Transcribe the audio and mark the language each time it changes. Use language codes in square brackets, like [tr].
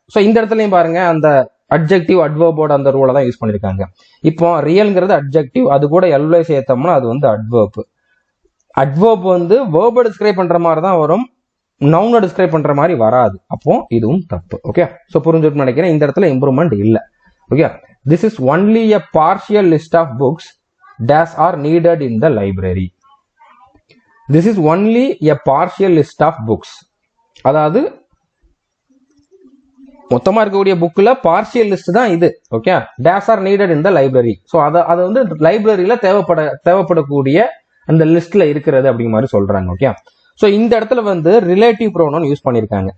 [ta] So இந்த இடத்துலயும் பாருங்க, அந்த அட்ஜெக்டிவ் அட்வர்போட அந்த ரூலை தான் யூஸ் பண்ணிருக்காங்க. இப்போ ரியல்ங்கிறது அட்ஜெக்டிவ், அது கூட எல்லை சேர்த்தோம்னா அது வந்து அட்வர்ப். அட்வர்ப் வந்து வேர்பை டிஸ்கிரைப் பண்ற மாதிரி தான் வரும், நவுனை டிஸ்கிரைப் பண்ற மாதிரி வராது. அப்போ இதுவும் தப்பு. ஓகே, ஸோ புரிஞ்சுட்டு நினைக்கிறேன். இந்த இடத்துல இம்ப்ரூவ்மெண்ட் இல்லை. [en] Okay, this is only a partial list of books that are needed in the library. This is only a partial list of books. [ta] அதாவது மொத்தமா இருக்கக்கூடிய புக்ல பார்ஷியல் லிஸ்ட் தான் இது. Okay, [en] These are needed in the library. [ta] So அதை வந்து லைப்ரரியில தேவைப்படக்கூடிய அந்த லிஸ்ட்ல இருக்கிறது அப்படிங்கிற மாதிரி சொல்றாங்க. ஓகே, ஸோ இந்த இடத்துல வந்து ரிலேட்டிவ் ப்ரோனவுன் யூஸ் பண்ணியிருக்காங்க.